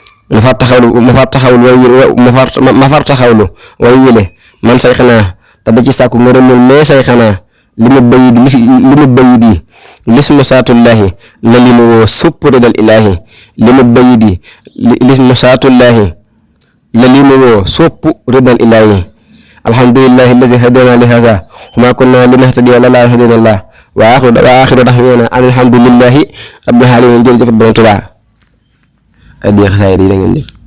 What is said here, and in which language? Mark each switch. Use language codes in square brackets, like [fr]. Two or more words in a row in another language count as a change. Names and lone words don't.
[wo] Ma far taxawlu, ma far taxawlu way wi, ma far, ma, ma far taxawlu way wi de man say xanaa, te di ci sàkku ngërëmul mooy say xanaa. Li mu bayit, li, li mu bayit yi, lismu saatullahi la li mu woo supp [ar] رضى الإله. [wo] Li mu bayit yi, li, lismu saatullahi la li mu woo supp [ar] رضى الإله. الحمد لله الذي هدانا لهذا وما كنا لنهتدي لولا أن هدانا الله. وآخر، وآخر دعوانا أن الحمد لله رب العالمين. [wo] Jërëjëf Borom Tuubaa. Addiya xasaayid yi da ngeen jëf.